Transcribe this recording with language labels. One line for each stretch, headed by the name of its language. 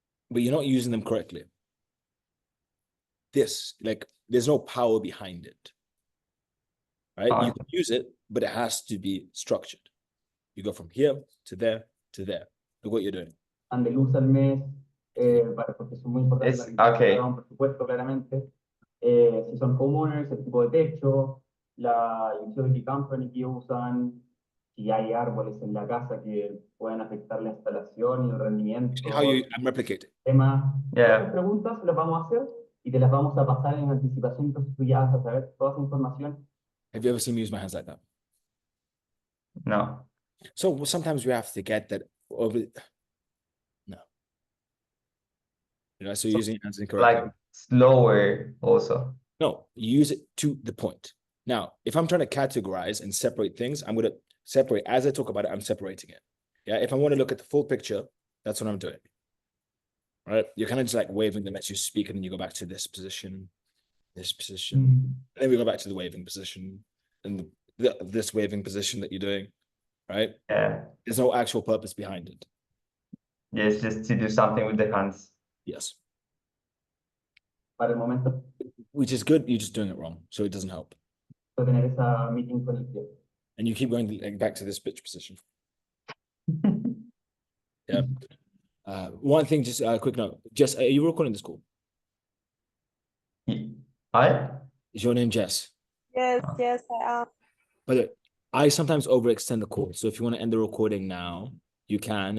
English: But you're not using them correctly. There's no power behind it. Right? You can use it, but it has to be structured. You go from here to there to there. Look what you're doing. And the
Spanish: luz al mes, porque es muy importante un presupuesto claramente. Si son homeowners, el tipo de techo, la utility company que usan, si hay árboles en la casa que pueden afectar la instalación y el rendimiento.
English: See how I'm replicating.
Spanish: Estas preguntas las vamos a hacer y te las vamos a pasar en anticipación, entonces tú ya vas a saber toda esa información.
English: Have you ever seen me use my hands like that? No. So sometimes we have to get that over. No. You know, so using your hands incorrectly. Like slower also. No, you use it to the point. Now, if I'm trying to categorize and separate things, I'm going to separate as I talk about it. I'm separating it. Yeah. If I want to look at the full picture, that's what I'm doing. All right. You're kind of just like waving them as you speak, and then you go back to this position, and then we go back to the waving position, and this waving position that you're doing. Right? Yeah. There's no actual purpose behind it. Yeah, it's just to do something with the hands. Yes.
Spanish: Para el momento.
English: Which is good. You're just doing it wrong, so it doesn't help.
Spanish: Tener esa meeting con el cliente.
English: And you keep going back to this bitch position. Yeah. One thing, just a quick note. Jess, are you recording this call? I? Is your name Jess? Yes, yes, I am. But I sometimes overextend the call. So if you want to end the recording now, you can.